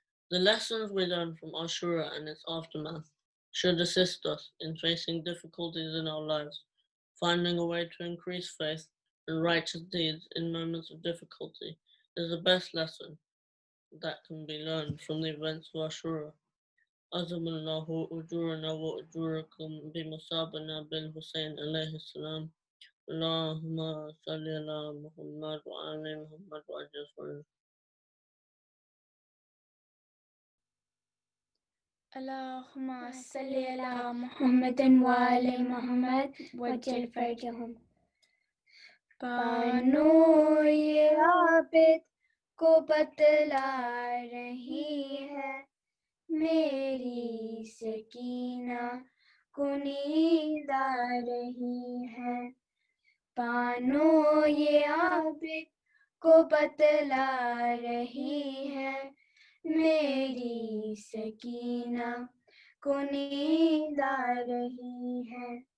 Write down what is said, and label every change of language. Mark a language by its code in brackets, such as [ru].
[en] The lessons we learn from Ashra and its aftermath should assist us in facing difficulties in our lives, finding a way to increase faith and righteous deeds in moments of difficulty is the best lesson that can be learned from the events of Ashura. [ar] عظم الله أجورنا وأجوركم بمصابنا بالحسين عليه السلام. اللهم صل على محمد وآل محمد وأجل. اللهم صل على محمد وآل محمد وجل فرجهم. [hi] Bano ये आबिद को बतला रही है, मेरी सकीना को नींद आ रही है. बानो ये आबिद को बतला रही है, मेरी सकीना को नींद आ रही है.